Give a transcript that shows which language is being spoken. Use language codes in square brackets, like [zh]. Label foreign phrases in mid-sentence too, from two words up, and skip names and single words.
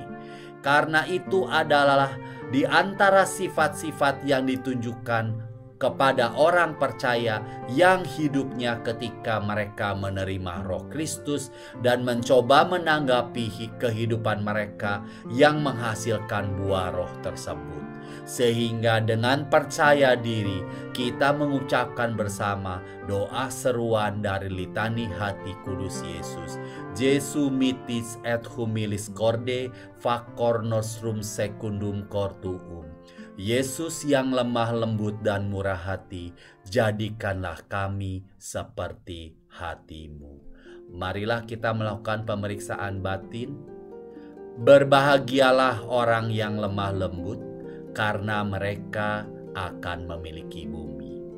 [id] Karena itu adalah di antara sifat-sifat yang ditunjukkan kepada orang percaya yang hidupnya ketika mereka menerima Roh Kristus dan mencoba menanggapi kehidupan mereka yang menghasilkan buah roh tersebut. Sehingga dengan percaya diri kita mengucapkan bersama doa seruan dari litani hati kudus Yesus. [la] Jesu mitis et humilis corde facor nostrum secundum cor tuum. [id] Yesus yang lemah lembut dan murah hati, jadikanlah kami seperti hatimu. Marilah kita melakukan pemeriksaan batin. Berbahagialah orang yang lemah lembut, karena mereka akan memiliki bumi.